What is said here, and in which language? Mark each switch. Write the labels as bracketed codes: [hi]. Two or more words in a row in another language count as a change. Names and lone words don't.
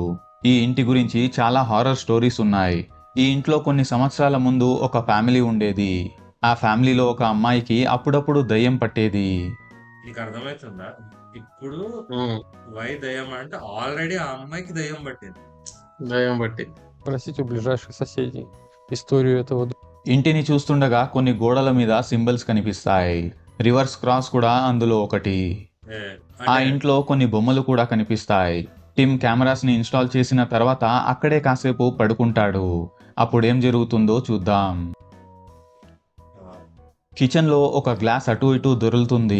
[te] ఈ ఇంటి గురించి చాలా [en] horror stories [te] ఉన్నాయి. ఈ ఇంట్లో కొన్ని సంవత్సరాల ముందు ఒక ఫ్యామిలీ ఉండేది. ఆ ఫ్యామిలీలో ఒక అమ్మాయికి అప్పుడప్పుడు దయ్యం పట్టేది. నీకు అర్థమవుతుందా? ఇప్పుడు ఉమ్. వై దయ్యం అంటే ఆల్రెడీ ఆ అమ్మాయికి దయ్యం పట్టింది. దయ్యం బట్టి [ru] Спросите у ближайших соседей историю этого. [te] ఇంటిని చూస్తుండగా కొన్ని గోడల మీద సింబల్స్ కనిపిస్తాయి. [en] reverse cross [te] కూడా అందులో ఒకటి. ఏ, ఆ అంటే ఇంట్లో కొన్ని బొమ్మలు కూడా కనిపిస్తాయి. టిమ్ కెమెరాస్ ని ఇన్స్టాల్ చేసిన తర్వాత అక్కడే కాసేపు పడుకుంటాడు. అప్పుడేం జరుగుతుందో చూద్దాం. కిచెన్ లో ఒక గ్లాస్ అటు ఇటు దొరులుతుంది.